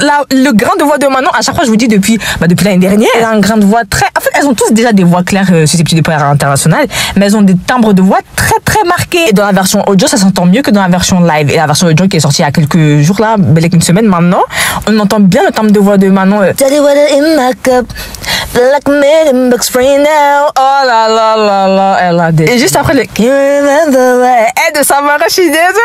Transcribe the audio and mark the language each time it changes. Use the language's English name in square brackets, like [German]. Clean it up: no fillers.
[French] Là, le grain de voix de Manon, à chaque fois, je vous dis depuis l'année dernière, elle a un grain de voix très... En fait, elles ont tous déjà des voix claires susceptibles de parler à l'international, mais elles ont des timbres de voix très, très marqués. Et dans la version audio, ça s'entend mieux que dans la version live. Et la version audio qui est sortie il y a quelques jours là, belle qu'une semaine maintenant, on entend bien le timbre de voix de Manon. [English] Dirty water in my cup, black million bucks right now. [French] Oh là là là là, elle a des... Et juste après le You remember where... de Samara, je suis désolée.